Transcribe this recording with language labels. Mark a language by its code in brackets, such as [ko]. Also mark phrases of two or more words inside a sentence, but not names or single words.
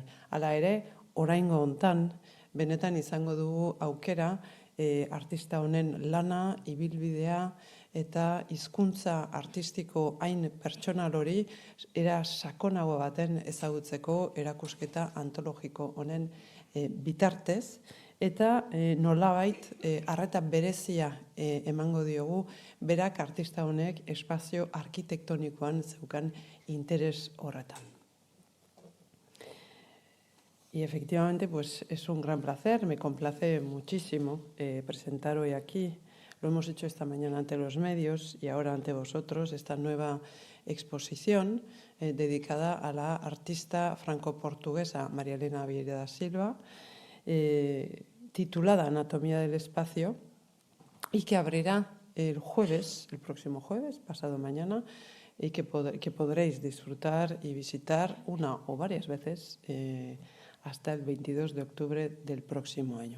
[eu] Hala ere, oraingo hontan, benetan izango dugu aukera artista honen lana, ibilbidea eta hizkuntza artistiko hain pertsonal hori era sakonago baten ezagutzeko erakusketa antologiko honen bitartez, eta nolabait arreta berezia emango diogu berak artista honek espazio arkitektonikoan zeukan interes horretan. [es] Y efectivamente, pues es un gran placer, me complace muchísimo presentar hoy aquí. Lo hemos hecho esta mañana ante los medios y ahora ante vosotros esta nueva exposición dedicada a la artista franco-portuguesa Helena Vieira da Silva, titulada Anatomía del espacio, y que abrirá el próximo jueves, pasado mañana, y que podréis disfrutar y visitar una o varias veces hasta el 22 de octubre del próximo año.